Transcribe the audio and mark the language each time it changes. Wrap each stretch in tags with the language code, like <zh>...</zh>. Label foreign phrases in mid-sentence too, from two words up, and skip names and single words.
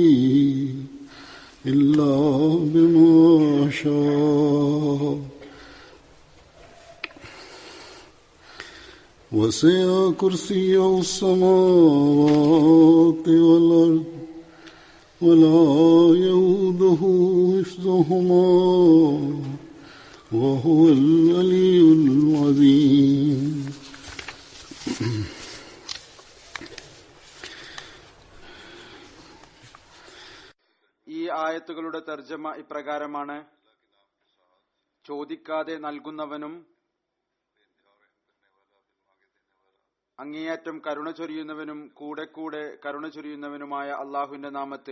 <ar>إلا بما شاء وسع كرسيه السماوات والأرض ولا يؤوده حفظهما وهو العلي العظيم.</ar> <ml>ഈ ആയത്തുകളുടെ തർജ്ജമ ഇപ്രകാരമാണ്: ചോദിക്കാതെ നൽകുന്നവനും അങ്ങേയറ്റം കരുണ ചൊരിയുന്നവനും കൂടെ കൂടെ കരുണ ചൊരിയുന്നവനുമായ അള്ളാഹുവിന്റെ നാമത്തിൽ.</ml>